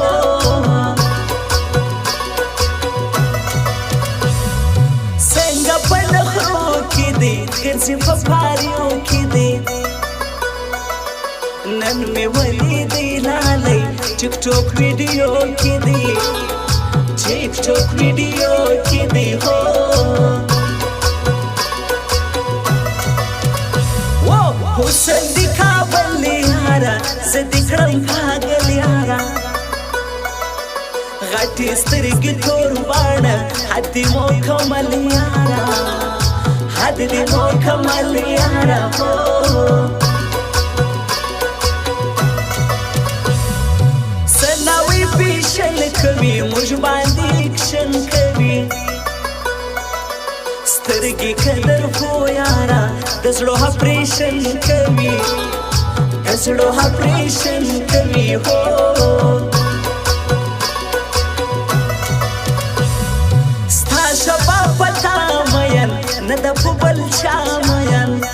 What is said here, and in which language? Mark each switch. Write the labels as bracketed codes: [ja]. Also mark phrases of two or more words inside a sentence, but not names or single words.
[ps] څنګه په نخرو کې دې ګرځې په پاریو کې دې نن مې ولیدې لالی ټیک ټاک ویډیو کې دې ټیک ټاک ویډیو کې دې هو [ur] وہ حسن دکھاول یارا [ps] زدکړم پاگل یارا غټي سترګې تور باڼه حد مو کمل یارا حد دې مو کمل یارا سناوي پیشن کوي موږ باندې اکشن کوي سترګې قدر خو یارا د زړه اپریشن کوي زړه اپریشن کوي هو ستا شبا پتا مین نه د بل چا مین